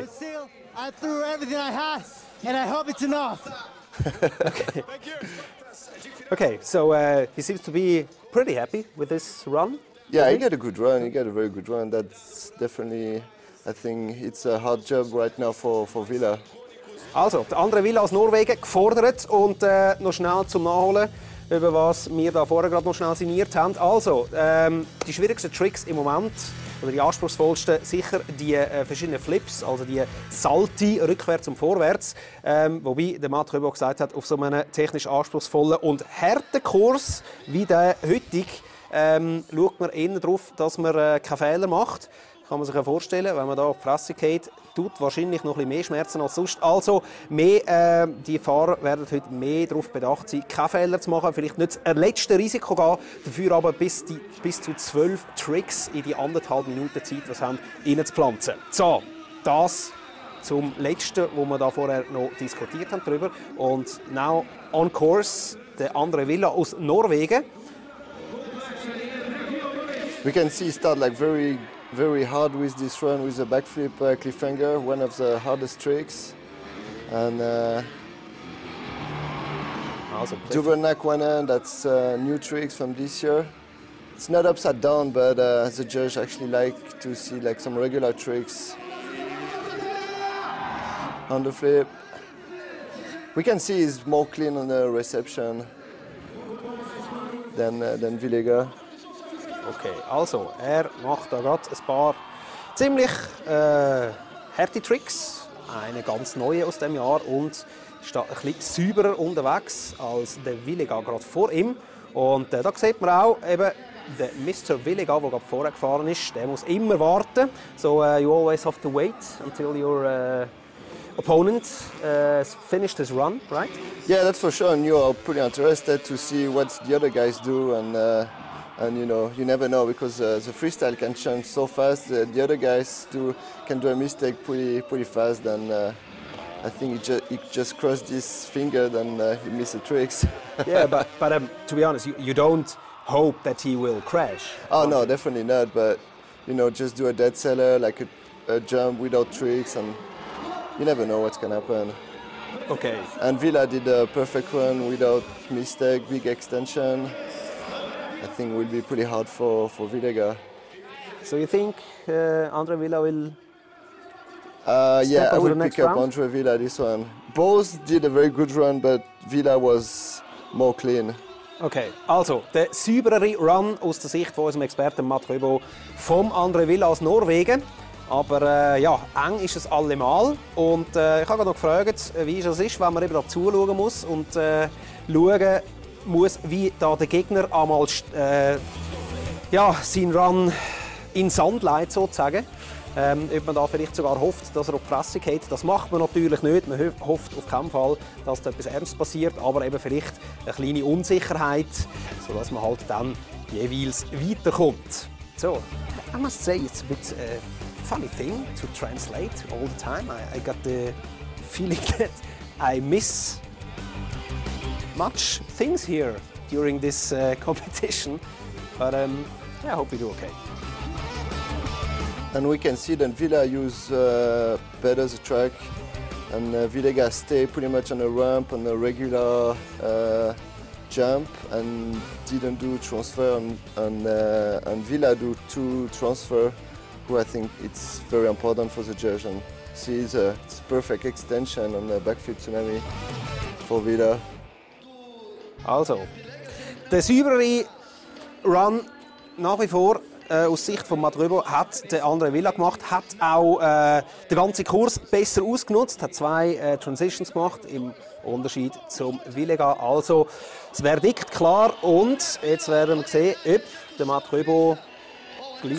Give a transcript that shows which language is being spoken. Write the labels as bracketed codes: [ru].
[en] But still, I threw everything I had, and I hope it's enough. Okay. Okay. So he seems to be pretty happy with this run. Yeah, he got a good run. He got a very good run. That's definitely, I think, it's a hard job right now for Villa. [de] Also, der andere Villa aus Norwegen gefordert und noch schnell zum Nachholen, über was wir da vorher gerade noch schnell signiert haben. Also, die schwierigsten Tricks im Moment, oder die anspruchsvollsten, sicher die verschiedenen Flips, also die Salti rückwärts und vorwärts. Wobei der Rebaud gesagt hat, auf so einem technisch anspruchsvollen und harten Kurs wie der heutige schaut man eher darauf, dass man keine Fehler macht. Kann man sich ja vorstellen, wenn man da auf die Fresse geht, tut wahrscheinlich noch ein bisschen mehr Schmerzen als sonst. Also die Fahrer werden heute mehr darauf bedacht sein, keine Fehler zu machen, vielleicht nicht das letzte Risiko gehen, dafür aber bis zu 12 Tricks in die 1,5 Minuten Zeit, was haben, reinzupflanzen. So, das zum letzten, wo wir da vorher noch diskutiert haben darüber. Und [en] now on course, [de] der andere Villa aus Norwegen. [en] We can see he start like very hard with this run with the backflip cliffhanger, one of the hardest tricks. And double neck one hand, that's new tricks from this year. It's not upside down, but the judge actually like to see like some regular tricks. On the flip. We can see he's more clean on the reception than Villega. [de] Okay, also er macht da gerade ein paar ziemlich harte Tricks, eine ganz neue aus dem Jahr und ist ein bisschen sauberer unterwegs als der Villega gerade vor ihm. Und da sieht man auch eben der Mr. Villega, der gerade vorher gefahren ist, der muss immer warten. [en] So you always have to wait until your opponent finished his run, right? Yeah, that's for sure. And you are pretty interested to see what the other guys do, and you know, you never know because the freestyle can change so fast. The other guys can do a mistake pretty fast, and I think he just crossed his finger, then he missed the tricks. Yeah, but to be honest, you don't hope that he will crash. Oh no, definitely not. But you know, just do a dead seller, like a jump without tricks, and you never know what's gonna happen. Okay. And Villa did a perfect run without mistake, big extension. I think it will be pretty hard for Villega. So you think Andre Villa will? Yeah, I would pick up round? Andre Villa this one. Both did a very good run, but Villa was more clean. [de] Okay, also der sauberere Run aus der Sicht von unserem Experten Rebaud vom Andre Villa aus Norwegen. Aber ja, eng ist es allemal. Und ich habe noch gefragt, wie es ist, wenn man eben da zuschauen muss und schauen muss, wie da der Gegner einmal ja, seinen Run in Sand leitet, sozusagen. Ob man da vielleicht sogar hofft, dass er auf die Fresse geht. Das macht man natürlich nicht. Man hofft auf keinen Fall, dass da etwas Ernstes passiert, aber eben vielleicht eine kleine Unsicherheit, sodass man halt dann jeweils weiterkommt. [en] So, I must say it's a bit funny thing to translate all the time. I got the feeling that I miss much things here during this competition, but yeah, I hope we do okay. And we can see that Villa use better the track, and Villega stay pretty much on a ramp, on a regular jump, and didn't do transfer, and Villa do 2 transfer, who I think it's very important for the judge. And see, it's perfect extension on the backflip tsunami for Villa. [de] Also, der sauberere Run nach wie vor aus Sicht von Matt Rebaud hat der andere Villa gemacht, hat auch den ganzen Kurs besser ausgenutzt, hat 2 Transitions gemacht, im Unterschied zum Villega. Also das Verdikt klar und jetzt werden wir sehen, ob der Matt Rebaud gleich...